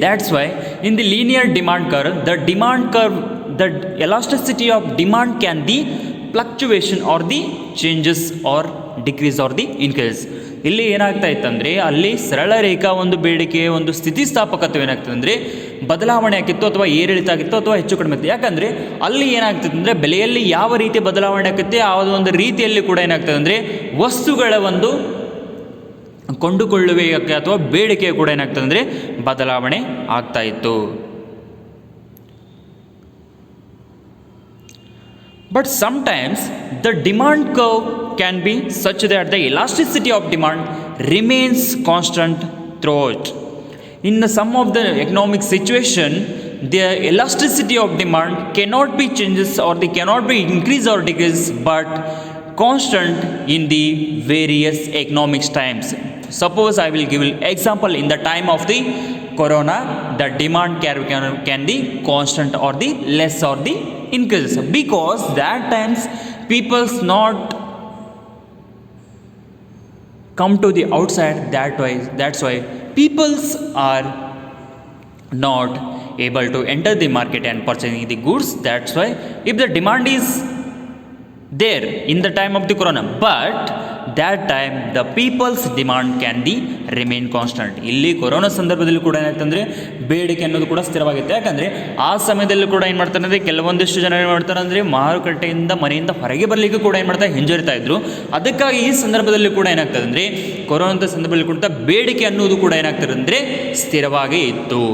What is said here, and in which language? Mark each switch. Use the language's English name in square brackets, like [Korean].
[English] That's why in the linear demand curve, the elasticity of demand can be fluctuation or the changes or decrease or the increase. [Kannada] ಇಲ್ಲಿ ಏನಾಗ್ತಾ ಇತ್ತಂದರೆ ಅಲ್ಲಿ ಸರಳ ರೇಖಾ ಒಂದು ಬೇಡಿಕೆ ಒಂದು ಸ್ಥಿತಿಸ್ಥಾಪಕತ್ವ ಏನಾಗ್ತದೆ ಅಂದರೆ ಬದಲಾವಣೆ ಆಗಿತ್ತು ಅಥವಾ ಏರಿಳಿತ ಆಗಿತ್ತು ಅಥವಾ ಹೆಚ್ಚು ಕಡಿಮೆ ಇತ್ತು. ಯಾಕಂದರೆ ಅಲ್ಲಿ ಏನಾಗ್ತದೆ ಅಂದರೆ ಬೆಲೆಯಲ್ಲಿ ಯಾವ ರೀತಿ ಬದಲಾವಣೆ ಆಗುತ್ತೆ ಆ ಒಂದು ರೀತಿಯಲ್ಲಿ ಕೂಡ ಏನಾಗ್ತದೆ ಅಂದರೆ ವಸ್ತುಗಳ ಒಂದು ಕೊಂಡುಕೊಳ್ಳುವಿಕೆ ಅಥವಾ ಬೇಡಿಕೆ ಕೂಡ ಏನಾಗ್ತದೆ ಅಂದರೆ ಬದಲಾವಣೆ ಆಗ್ತಾ ಇತ್ತು. [English] But sometimes the demand curve can be such that the elasticity of demand remains constant throughout. In some of the economic situation, the elasticity of demand cannot be changes or they cannot be increase or decrease, but constant in the various economic times. Suppose I will give an example. In the time of the corona, the demand can be constant or the less or the increases, because that times people's not come to the outside. That's why peoples are not able to enter the market and purchasing the goods. That's why if the demand is there in the time of the corona, but that time the people's demand can be remain constant. [Kannada] ಇಲ್ಲಿ corona ಸಂದರ್ಭದಲ್ಲಿ ಕೂಡ ಏನಾಗ್ತಂದರೆ ಬೇಡಿಕೆ ಅನ್ನೋದು ಕೂಡ ಸ್ಥಿರವಾಗಿತ್ತು. ಯಾಕಂದರೆ ಆ ಸಮಯದಲ್ಲಿ ಕೂಡ ಏನು ಮಾಡ್ತಾರೆ ಅಂದರೆ ಕೆಲವೊಂದಿಷ್ಟು ಜನ ಏನು ಮಾಡ್ತಾರೆ ಅಂದರೆ ಮಾರುಕಟ್ಟೆಯಿಂದ ಮನೆಯಿಂದ ಹೊರಗೆ ಬರಲಿಕ್ಕೆ ಕೂಡ ಏನು ಮಾಡ್ತಾರೆ ಹಿಂಜರಿತಾ ಇದ್ರು. ಅದಕ್ಕಾಗಿ ಈ ಸಂದರ್ಭದಲ್ಲಿ ಕೂಡ ಏನಾಗ್ತದೆ ಅಂದರೆ ಕೊರೋನಾ ಸಂದರ್ಭದಲ್ಲಿ ಕೂಡ ಬೇಡಿಕೆ ಅನ್ನೋದು ಕೂಡ ಏನಾಗ್ತದೆ ಅಂದರೆ ಸ್ಥಿರವಾಗಿ ಇತ್ತು.